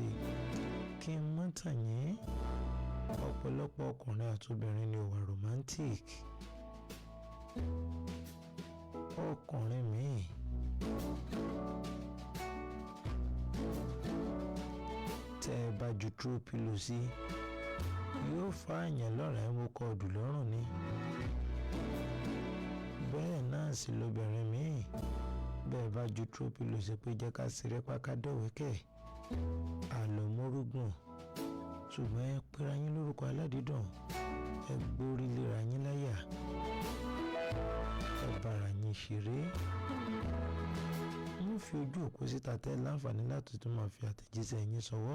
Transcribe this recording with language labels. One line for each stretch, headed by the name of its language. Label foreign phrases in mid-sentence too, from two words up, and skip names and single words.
Yoruba: Kí n má tàn yín, ọ̀pọ̀lọpọ̀ ọkùnrin àti obìnrin ni ó wà romantic. Ọkùnrin míì tẹ́ ẹ bá ju
English: throw pillow
Yoruba: sí, yóò fa àyàn lọ́rọ̀ ẹ̀ mú kọ́ọ̀dù lọ́rùn ni. Bẹ́ẹ̀ náà sì lóbìnrin míì, bẹ́ẹ̀ bá ju
English: throw pillow
Yoruba: sí pé jẹ́ ká ṣeré páká dọ̀wẹ́kẹ̀, àlọ́mọ́rúgùn. Ṣùgbọ́n ẹ pera yín lórúkọ aládìídùn, ẹ gbórí léra yín láyà, ẹ bára yín ṣeré. Mo fi ojú òpó síta tẹ́ láǹfààní láti tún máa fi àtẹ̀jíṣẹ́ yín ṣọwọ́.